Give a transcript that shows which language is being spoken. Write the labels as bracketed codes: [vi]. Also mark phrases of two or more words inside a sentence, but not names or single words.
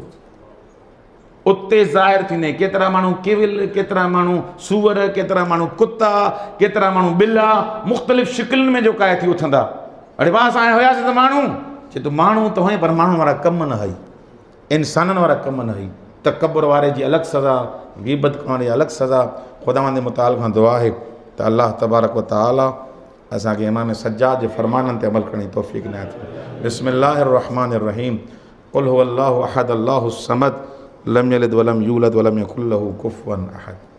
[sd] उते ज़ाहिर थींदे केतिरा माण्हू केविल, केतिरा माण्हू सूअर, केतिरा माण्हू कुता, केतिरा माण्हू ॿिला, मुख़्तलिफ़ शिकिलुनि में जेका थी उथंदा। अड़े वाह असां हुयासीं त माण्हू, चए तूं माण्हू त हुई पर माण्हुनि वारा कम न हई, इंसाननि वारा कम न हई। तकबर वारे जी अलॻि सज़ा, गीबत करण जी अलॻि सज़ा। ख़ुदावंद मुताल खां दुआ आहे त अल्लाह [ar] تبارك وتعالى [sd] असांखे इमाम सज्जाद जे फरमाननि ते अमल करण जी तौफ़ीक़ इनायत फरमाए। [ar] بسم الله الرحمن الرحيم۔ قل هو الله أحد الله الصمد لم يلد ولم يولد ولم يكن له كفوا أحد.